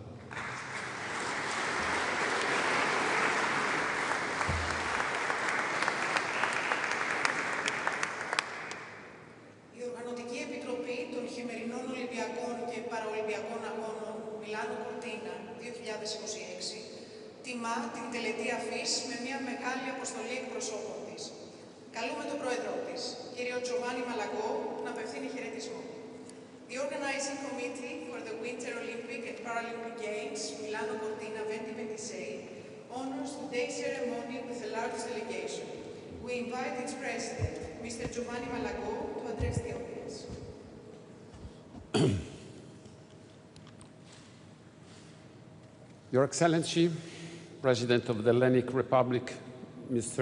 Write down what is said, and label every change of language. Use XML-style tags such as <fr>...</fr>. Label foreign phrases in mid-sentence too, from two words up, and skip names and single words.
<el>Η Οργανωτική Επιτροπή των Χειμερινών Ολυμπιακών και Παραολυμπιακών Αγώνων Μιλάνο-Cortina 2026 τιμά την τελετή αφής με μια μεγάλη αποστολή εκπροσώπων της. Καλούμε τον πρόεδρό της, κύριο Giovanni Malagò, να απευθύνει χαιρετισμό.</el> <en>The Organizing Committee for the Winter Olympic and Paralympic Games Milano-Cortina 2026 honors today's ceremony with a large delegation. We invite its president, Mr. Giovanni Malagò, to address the audience. Your Excellency, President of the Hellenic Republic, Mr.</en>